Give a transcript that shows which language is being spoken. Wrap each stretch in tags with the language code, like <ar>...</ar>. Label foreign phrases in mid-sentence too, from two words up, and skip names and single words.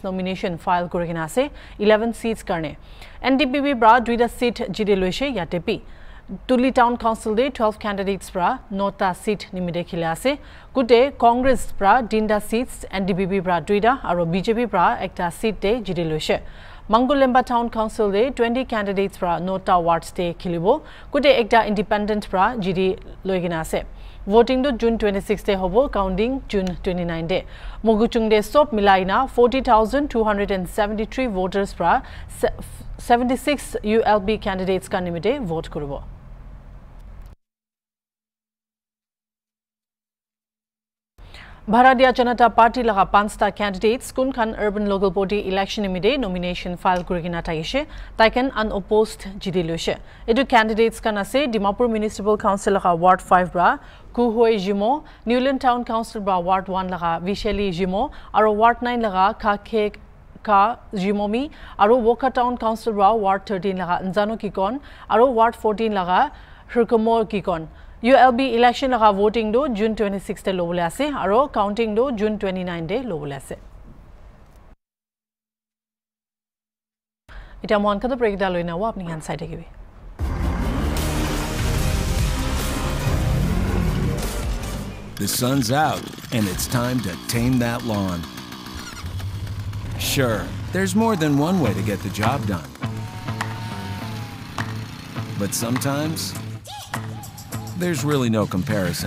<en>nomination file</en> <nag>kurigina se 11 seats karne NDPP bra duida seat jidiloise yatepi Tuli Town Council de 12 candidates bra nota seat nimide khila ase kute Congress bra dinda seats NDPP bra duida aro BJP bra ekta seat de jidiloise Mangulemba Town Council de 20 candidates bra nota wards de khilibo kute ekta independent bra jidi loigina ase voting to June 26 de hobo counting June 29 de Moguchung de sop milaina 40,273 voters bra 76 ULB candidates ka nimite vote kuribo Bharatiya Janata Party laga pansta candidates Kunkhan</nag> <en>Urban Local Body election</en> <nag>imide</nag> <en>nomination file</en> <nag>kurigina taishe taiken unopposed jidiloshe edu candidates kan ase Dimapur Municipal Council laga Ward 5 bra Kuhoi Jimo Newland Town Council bra Ward 1 laga Vishali Jimo aro Ward 9 laga Khake Ka Jimomi aro Woka Town Council bra Ward 13 laga Nzano Kikon aro Ward 14 laga Hirkamor Kikon</nag> <en>ULB election</en> <nag>laga voting do June 26 te lobole ase aro counting do June 29 de lobole ase Ita mon kada break da loina wa apni han side ke</nag> <en>The sun's out and it's time to tame that lawn. Sure, there's more than one way to get the job done. But sometimes there's really no comparison.</en>